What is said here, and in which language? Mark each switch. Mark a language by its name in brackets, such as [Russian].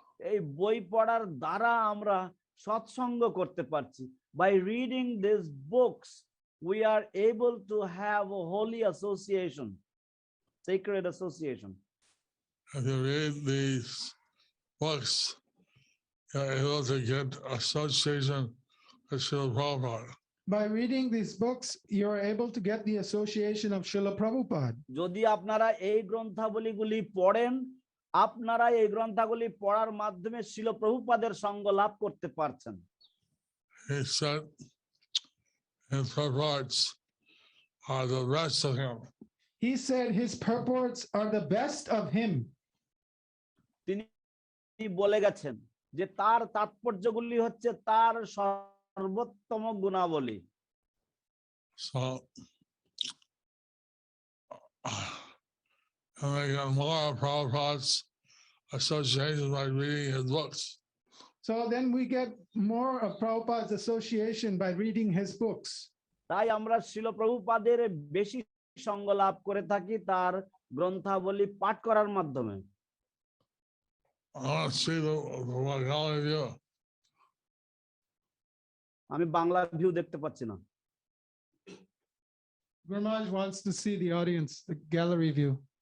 [Bangla] এই বই পড়ার দ্বারা আমরা সৎসঙ্গ করতে পারছি। [English] By reading these books, we are able to have a holy association, sacred association. If you read these books, you're able to get association with Srila Prabhupada. By reading these books, you're able to get the association of Srila Prabhupada. [Bangla] যদি আপনারা এই গ্রন্থাবলীগুলি পড়েন, আপনারা এই গ্রন্থাবলী পড়ার মাধ্যমে শ্রীল প্রভুপাদের সঙ্গ লাভ করতে পারছেন। [English] He said his purports are the best of him. He said his purports are the best of him. [Bangla] তিনি বলে গেছেন যে তার তাৎপর্যগুলি হচ্ছে তার সর্বোত্তম গুণাবলী। [English] So and they got more of Prabhupada's association by reading his books. So then we get more of Prabhupada's association by reading his books. [Bangla] তাই আমরা শ্রীল প্রভুপাদের বেশি সঙ্গ লাভ করে থাকি তার গ্রন্থাবলী পাঠ করার মাধ্যমে। [English] I want to see the Bengali view. [Bangla] আমি বাংলা ভিউ দেখতে পাচ্ছি না। [English] Guru Maharaj wants to see the audience, the gallery view.